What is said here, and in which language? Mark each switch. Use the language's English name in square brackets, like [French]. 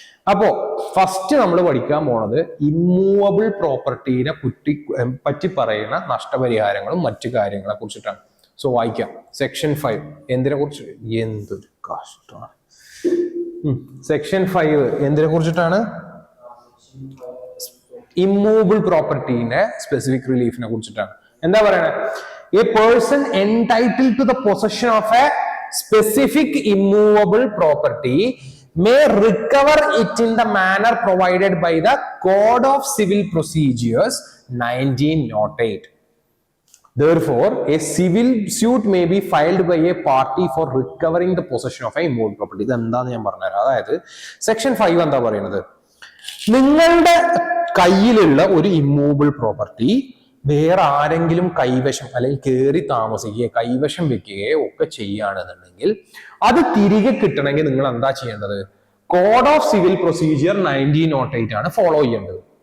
[Malayalam] അപ്പോ ഫസ്റ്റ് നമ്മൾ പഠിക്കാൻ പോണത് ഇമ്മൂവബിൾ പ്രോപ്പർട്ടീനെ പറ്റി പറയുന്ന നഷ്ടപരിഹാരങ്ങളും മറ്റു കാര്യങ്ങളെ കുറിച്ചിട്ടാണ്. സോ വായിക്കാം. സെക്ഷൻ 5 എന്തിനെ കുറിച്ച്? എന്തൊരു കഷ്ടമാണ്. സെക്ഷൻ 5 എന്തിനെ കുറിച്ചിട്ടാണ്? ഇമ്മൂവബിൾ പ്രോപ്പർട്ടീനെ സ്പെസിഫിക് റിലീഫിനെ കുറിച്ചിട്ടാണ്. എന്താ പറയണേ? [English] A person entitled to the possession of a specific immovable property may recover it in the manner provided by the Code of Civil Procedures 1908. Therefore, a civil suit may be filed by a party for recovering the possession of a immovable property. [Malayalam] ഇത് എന്താന്ന് ഞാൻ പറഞ്ഞുതരാം. അതായത് section 5 എന്താ പറയുന്നത്? നിങ്ങളുടെ കയ്യിലുള്ള ഒരു ഇമ്മൂവബിൾ പ്രോപ്പർട്ടി വേറെ ആരെങ്കിലും കൈവശം അല്ലെങ്കിൽ കയറി താമസിക്കുകയോ കൈവശം വെക്കുകയോ ഒക്കെ ചെയ്യുകയാണെന്നുണ്ടെങ്കിൽ അത് തിരികെ കിട്ടണമെങ്കിൽ നിങ്ങൾ എന്താ ചെയ്യേണ്ടത്? കോഡ് ഓഫ് സിവിൽ പ്രൊസീജിയർ 1908 ആണ് ഫോളോ ചെയ്യേണ്ടത്.